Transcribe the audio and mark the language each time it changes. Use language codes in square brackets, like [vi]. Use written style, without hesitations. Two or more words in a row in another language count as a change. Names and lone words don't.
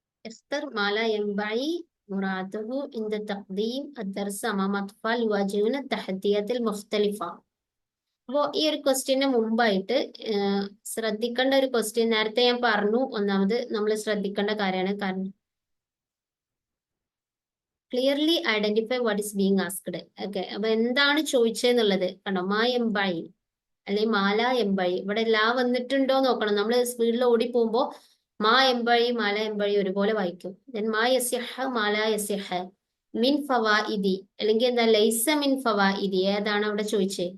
[ar] اختر ما لا ينبغي مراعاته عند تقديم الدرس أمام أطفال يواجهون التحديات المختلفة. [ml] അപ്പോൾ ഈ ഒരു ക്വസ്റ്റ്യന് മുമ്പായിട്ട് ശ്രദ്ധിക്കേണ്ട ഒരു ക്വസ്റ്റ്യൻ നേരത്തെ ഞാൻ പറഞ്ഞു. ഒന്നാമത് നമ്മൾ ശ്രദ്ധിക്കേണ്ട കാര്യമാണ്. [en] കാരണം clearly identify what is being asked. [ml] ഓക്കെ, അപ്പൊ എന്താണ് ചോദിച്ചതെന്നുള്ളത് കണ്ടോ. [ar] ما ينبغي [ml] അല്ലെങ്കിൽ [ar] ما لا ينبغي, [ml] ഇവിടെ ലാ വന്നിട്ടുണ്ടോ നോക്കണം. നമ്മൾ സ്പീഡിൽ ഓടി പോകുമ്പോ [ar] ما ينبغي ما لا ينبغي [ml] ഒരുപോലെ വായിക്കും. [ar] ദെൻ ما يصح ما لا يصح من فوائد, [ml] അല്ലെങ്കിൽ എന്താ [ar] ليس من فوائد, [ml] ഏതാണ് അവിടെ ചോദിച്ചത്?